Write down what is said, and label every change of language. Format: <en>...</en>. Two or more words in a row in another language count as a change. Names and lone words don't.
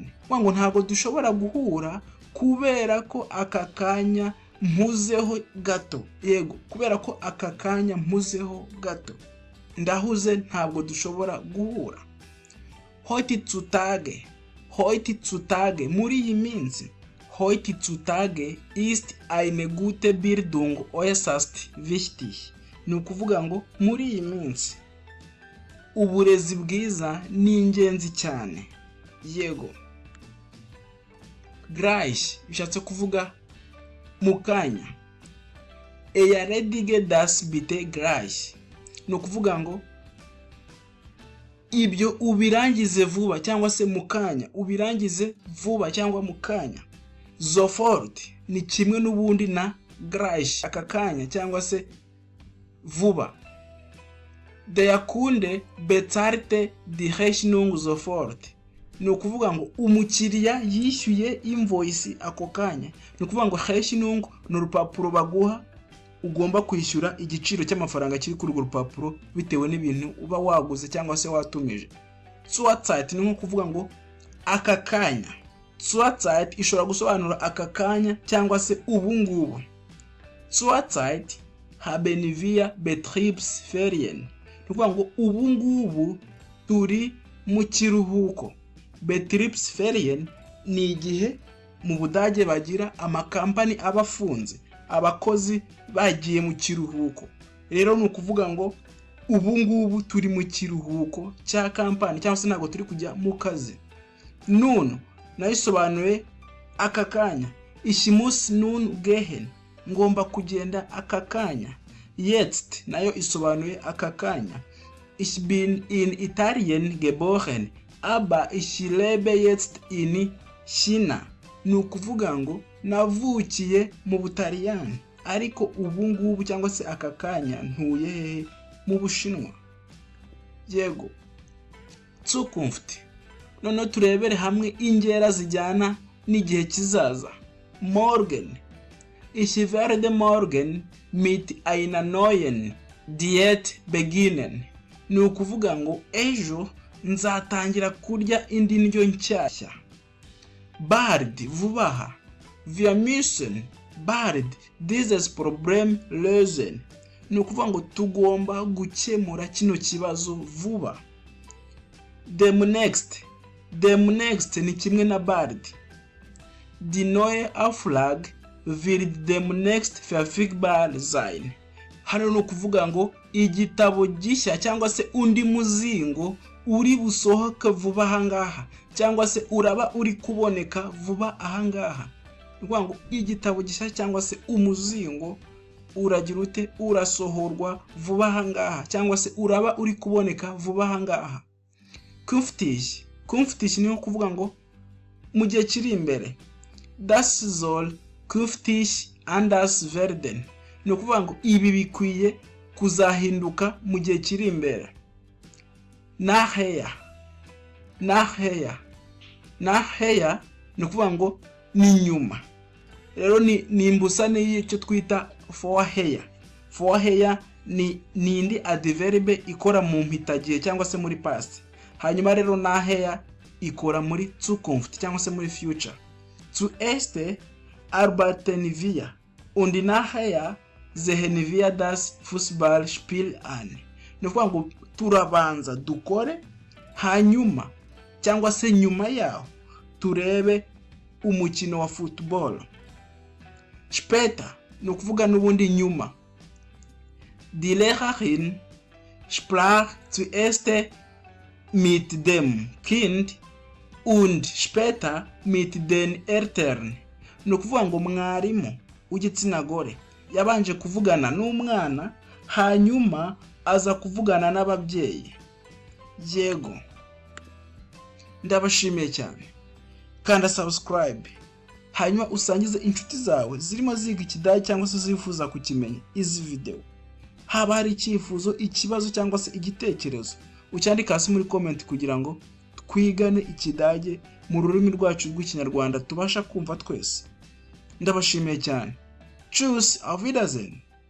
<rw>Wango ntago dushobora guhura kubera ko aka kanya mpuzeho gato. Yego, kubera ko aka kanya mpuzeho gato. Ndahuze, ntabwo dushobora guhura. Heutzutage muri iyi minsi.</rw> <de>Heutzutage ist eine gute Bildung äußerst wichtig.</de> <rw>Ni ukuvuga ngo muri iyi minsi uburezi bwiza ni ingenzi cyane. Yego. Gleich bishatse kuvuga mu kanya.</rw> <de>Erledige das bitte gleich.</de> <rw>Ni ukuvuga ngo ibyo ubirangize vuba cyangwa se mu kanya. Ubirangize vuba cyangwa mu kanya. Sofort ni kimwe n'ubundi na gleich, aka kanya cyangwa se vuba.</rw> <de>Der Kunde bezahlte die Rechnung sofort.</de> <rw>Ni ukuvuga ngo umukiriya yishyuye invoice ako kanya. Ni ukuvuga ngo Rechnung ni urupapuro baguha ugomba kwishyura igiciro cy'amafaranga kiri kuri urwo rupapuro bitewe n'ibintu uba waguze cyangwa se watumije. Zurzeit ni nko kuvuga ngo aka kanya. Zurzeit ishobora gusobanura aka kanya cyangwa se ubu ngubu.</rw> <de>Zurzeit haben wir Betriebsferien.</de> <rw>Ni ukuvuga ngo ubu ngubu turi mu kiruhuko. Betriebsferien ni igihe mu Budage bagira amakampani abafunze, abakozi bagiye mu kiruhuko. Rero ni ukuvuga ngo ubu ngubu turi mu kiruhuko cya kampani cyangwa se ntabwo turi kujya mu kazi. Nun nayo isobanuye aka kanya.</rw> <de>Ich muss nun gehen.</de> <rw>Ngomba kugenda aka kanya. Jetzt nayo isobanuye aka kanya.</rw> <de>Ich bin in Italien geboren, aber ich lebe jetzt in China.</de> <rw>Ni ukuvuga ngo navukiye mu Butaliyani ariko ubu ngubu cyangwa se aka kanya ntuye mu Bushinwa. Yego. Zukunft. None turebere hamwe ingera zijyana n'igihe kizaza.</rw> <de>Morgen. Ich werde morgen mit einer neuen Diät beginnen.</de> <rw>Ni ukuvuga ngo ejo nzatangira kurya indi ndyo nshyashya. Bald, vubaha.</rw> <de>Wir müssen bald dieses Problem lösen.</de> <rw>Ni ukuvuga ngo tugomba gukemura kino kibazo vuba. Demnächst ni kimwe na bald.</rw> <de>Die neue Auflage wird demnächst verfügbar sein.</de> <rw>Hano ni ukuvuga ngo igitabo gishya cyangwa se undi muzingo uri busohoka vuba ahangaha cyangwa se uraba uri kuboneka vuba ahangaha. Ni ukuvuga ngo igitabo gishya cyangwa se umuzingo uragira ute urasohorwa vuba ahangaha cyangwa se uraba uri kuboneka vuba ahangaha. Künftig ni ukuvuga ngo mu gihe kiri imbere.</rw> <de>Das soll künftig anders werden.</de> <rw>Ni ukuvuga ngo ibi bikwiye kuzahinduka mu gihe kiri imbere. Nachher ni ukuvuga ngo ni nyuma. Rero ni imbusane y'icyo twita vorher ni indi adverb ikora mu mpitagihe cyangwa se muri past. Hanyuma rero nachher ikora muri Zukunft cyangwa se muri future.</rw> <de>Zuerst arbeiten wir und nachher sehen wir das Fußballspiel an.</de> <rw>Ni ukuvuga ngo turabanza dukore hanyuma cyangwa se nyuma yaho turebe umukino wa football. Später ni ukuvuga n'ubundi nyuma.</rw> <de>Die Lehrerin sprach zuerst mit dem Kind und später mit den Eltern.</de> <rw>Ni ukuvuga ngo mwarimu w'igitsina gore yabanje kuvugana n'umwana hanyuma aza kuvugana n'ababyeyi. Yego. Ndabashimiye cyane. Kanda subscribe. Hanyuma usangize inshuti zawe zirimo ziga ikidage cyangwa se zifuza kukimenya izi video. Haba hari icyifuzo, ikibazo cyangwa se igitekerezo, ucyandika hasi muri comment kugira ngo twigane ikidage mu rurimi rwacu rw'Ikinyarwanda tubasha kumva twese. Ndabashimiye cyane.</rw> <de>Tschüss, auf Wiedersehen.</de>